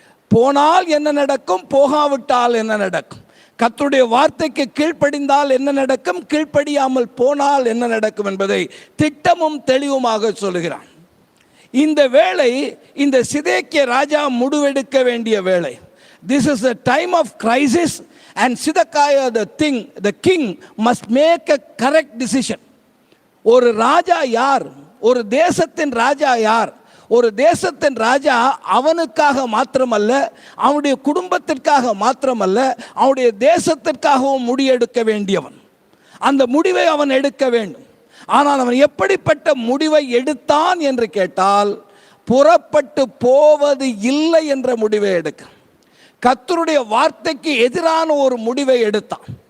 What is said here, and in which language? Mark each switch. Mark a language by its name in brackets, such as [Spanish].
[Tamil] போனால் என்ன நடக்கும், போகாவிட்டால் என்ன நடக்கும், கர்த்தருடைய வார்த்தைக்கு கீழ்ப்படிந்தால் என்ன நடக்கும், கீழ்ப்படியாமல் போனால் என்ன நடக்கும் என்பதை திட்டமும் தெளிவுமாக சொல்கிறான். இந்த வேளை இந்த சிதேக்கியா ராஜா முடிவெடுக்க வேண்டிய வேளை. [English] This is a time of crisis and Zedekiah the king must make a correct decision. [Tamil] ஒரு ராஜா யார், ஒரு தேசத்தின் ராஜா யார்? ஒரு தேசத்தின் ராஜா அவனுக்காக மாத்திரமல்ல, அவனுடைய குடும்பத்திற்காக மாத்திரமல்ல, அவனுடைய தேசத்திற்காகவும் முடிவெடுக்க வேண்டியவன். அந்த முடிவை அவன் எடுக்க வேண்டும். ஆனால் அவன் எப்படிப்பட்ட முடிவை எடுத்தான் என்று கேட்டால், புறப்பட்டு போவது இல்லை என்ற முடிவை எடுக்க, கர்த்தருடைய வார்த்தைக்கு எதிரான ஒரு முடிவை எடுத்தான்.